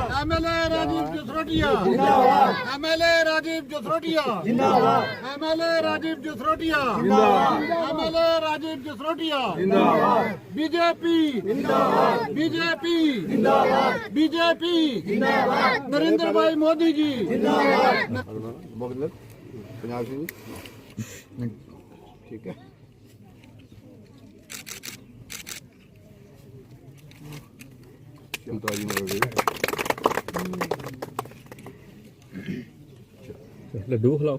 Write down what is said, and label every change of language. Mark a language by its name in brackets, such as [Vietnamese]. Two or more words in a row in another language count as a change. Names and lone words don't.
[Hindi] एमएलए राजीव जसरोटिया जिंदाबाद। एमएलए राजीव जसरोटिया जिंदाबाद। एमएलए राजीव जसरोटिया जिंदाबाद। एमएलए राजीव जसरोटिया जिंदाबाद। बीजेपी जिंदाबाद। बीजेपी जिंदाबाद। बीजेपी जिंदाबाद। नरेंद्र भाई मोदी जी जिंदाबाद। पंजाब सिंह ठीक है। लड्डू खिलाओ।